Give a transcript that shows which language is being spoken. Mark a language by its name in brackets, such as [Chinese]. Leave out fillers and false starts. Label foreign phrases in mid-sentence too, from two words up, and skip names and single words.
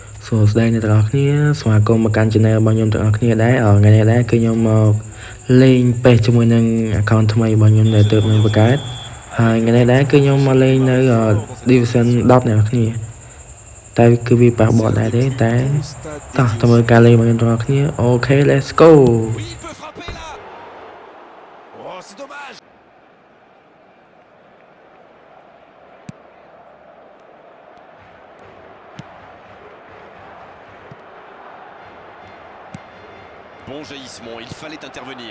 [Khmer] សួស្តីអ្នកទាំងអស់គ្នាស្វាគមន៍មកកាន់ channel របស់ខ្ញុំទាំងអស់គ្នាដែរថ្ងៃនេះដែរគឺខ្ញុំមកលេង PES ជាមួយនឹង account ថ្មីរបស់ខ្ញុំដែលទើបនឹងបង្កើតហើយថ្ងៃនេះដែរគឺខ្ញុំមកលេងនៅ Division 10អ្នកទាំងអស់គ្នាតែគឺវាប៉ះបោះដែរទេតែតោះទៅមើលការលេងរបស់ខ្ញុំទាំងអស់គ្នាអូខេ [English] let's go [French] Bon jaillissement, il fallait intervenir.